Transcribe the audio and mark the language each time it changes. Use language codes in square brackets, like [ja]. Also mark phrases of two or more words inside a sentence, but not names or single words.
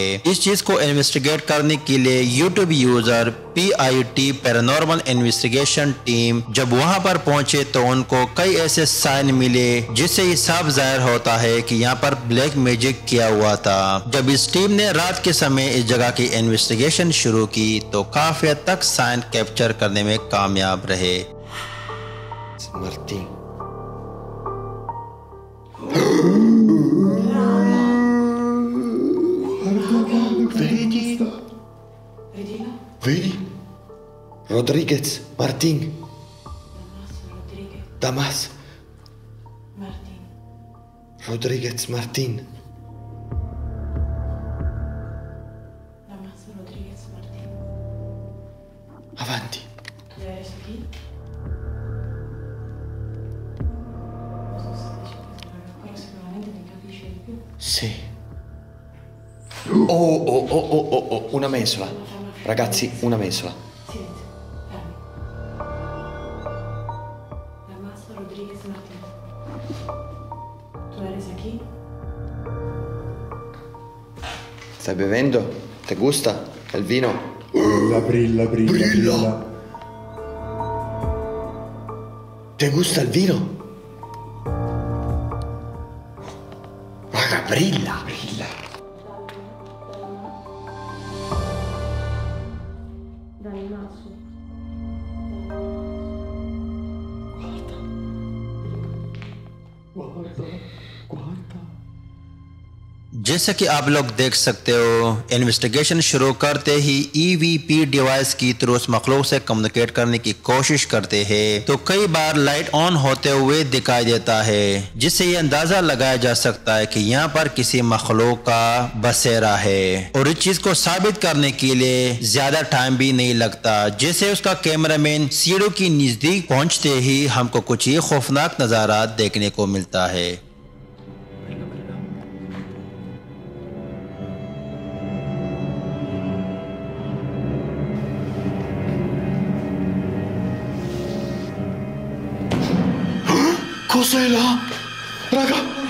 [hi] इस चीज को इन्वेस्टिगेट करने के लिए [en] YouTube user [hi] PIT पैरानॉर्मल इन्वेस्टिगेशन टीम जब वहां पर पहुंचे तो उनको कई ऐसे साइन मिले जिससे ये साफ जाहिर होता है कि यहाँ पर [en] black magic [hi] किया हुआ था। जब इस टीम ने रात के समय इस जगह की इन्वेस्टिगेशन शुरू की तो काफी हद तक [en] sign capture [hi] करने में कामयाब रहे। [it] Martín. Vedi? Rodriguez, Martín. Damas. Martín. Rodriguez, Martín. Damas Rodríguez Martín. Avanti. [es] ¿Tú eres aquí? [it] Cosa stai dicendo? Però sicuramente mi capisci di più. Sì. Oh, una mensola. Ragazzi, una mensola. Silenzio, fermi. Damas Rodríguez Martín. [es] ¿Tú eres aquí? [it] Stai bevendo? [es] Te gusta? [it] Il vino? Brilla. [es] Te gusta [it] il vino? Raga, brilla. Dal naso. Guarda. [hi] जैसा कि आप लोग देख सकते हो, इन्वेस्टिगेशन शुरू करते ही [en] EVP device [hi] की थ्रू उस मखलूक से कम्युनिकेट करने की कोशिश करते हैं तो कई बार [en] light on [hi] होते हुए दिखाई देता है, जिससे ये अंदाजा लगाया जा सकता है कि यहाँ पर किसी मखलूक का बसेरा है। और इस चीज को साबित करने के लिए ज्यादा टाइम भी नहीं लगता। जैसे उसका कैमरामैन सीढ़ी की नजदीक पहुंचते ही हमको कुछ ये खौफनाक नजारा देखने को मिलता है। [it] Cos'è là? Raga!